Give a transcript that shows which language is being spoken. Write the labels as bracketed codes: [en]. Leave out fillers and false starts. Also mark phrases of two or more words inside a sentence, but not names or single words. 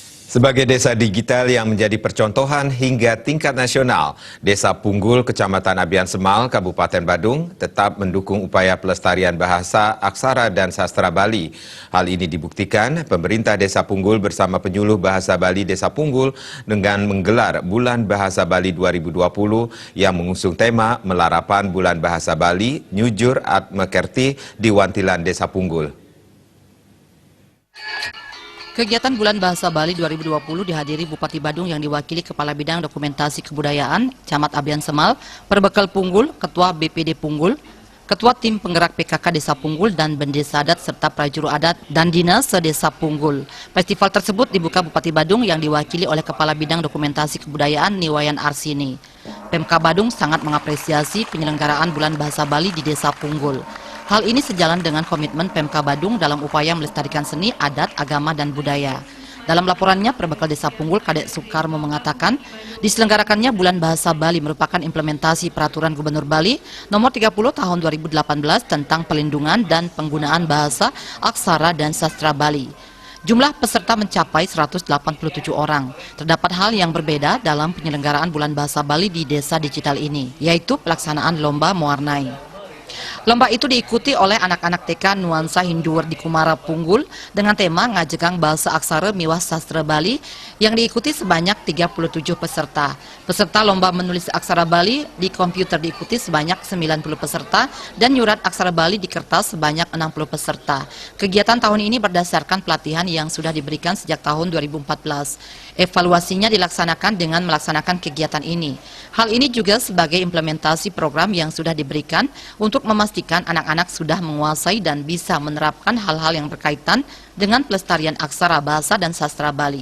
[id] Sebagai desa digital yang menjadi percontohan hingga tingkat nasional, Desa Punggul, Kecamatan Abian Semal, Kabupaten Badung tetap mendukung upaya pelestarian bahasa, aksara, dan sastra Bali. Hal ini dibuktikan pemerintah Desa Punggul bersama penyuluh bahasa Bali Desa Punggul dengan menggelar Bulan Bahasa Bali 2020 yang mengusung tema Melarapan Bulan Bahasa Bali, Nyujur At Mekerti di Wantilan Desa Punggul. Kegiatan Bulan Bahasa Bali 2020 dihadiri Bupati Badung yang diwakili Kepala Bidang Dokumentasi Kebudayaan, Camat Abian Semal, Perbekal Punggul, Ketua BPD Punggul, Ketua Tim Penggerak PKK Desa Punggul, dan Bendesa Adat serta Prajuru Adat dan Dinas Sedesa Punggul. Festival tersebut dibuka Bupati Badung yang diwakili oleh Kepala Bidang Dokumentasi Kebudayaan Niwayan Arsini. Pemka Badung sangat mengapresiasi penyelenggaraan Bulan Bahasa Bali di Desa Punggul. Hal ini sejalan dengan komitmen Pemka Badung dalam upaya melestarikan seni, adat, agama, dan budaya. Dalam laporannya, Perbekal Desa Punggul, Kadek Sukarmo mengatakan, diselenggarakannya Bulan Bahasa Bali merupakan implementasi Peraturan Gubernur Bali Nomor 30 Tahun 2018 tentang pelindungan dan penggunaan bahasa, aksara, dan sastra Bali. Jumlah peserta mencapai 187 orang. Terdapat hal yang berbeda dalam penyelenggaraan Bulan Bahasa Bali di desa digital ini, yaitu pelaksanaan lomba mewarnai. Lomba itu diikuti oleh anak-anak TK Nuansa Hinduwer di Kumara Punggul dengan tema Ngajegang Bahasa Aksara Miwah Sastra Bali yang diikuti sebanyak 37 peserta. Peserta lomba menulis aksara Bali di komputer diikuti sebanyak 90 peserta dan nyurat aksara Bali di kertas sebanyak 60 peserta. Kegiatan tahun ini berdasarkan pelatihan yang sudah diberikan sejak tahun 2014. Evaluasinya dilaksanakan dengan melaksanakan kegiatan ini. Hal ini juga sebagai implementasi program yang sudah diberikan untuk memastikan anak-anak sudah menguasai dan bisa menerapkan hal-hal yang berkaitan dengan pelestarian aksara, bahasa, dan sastra Bali.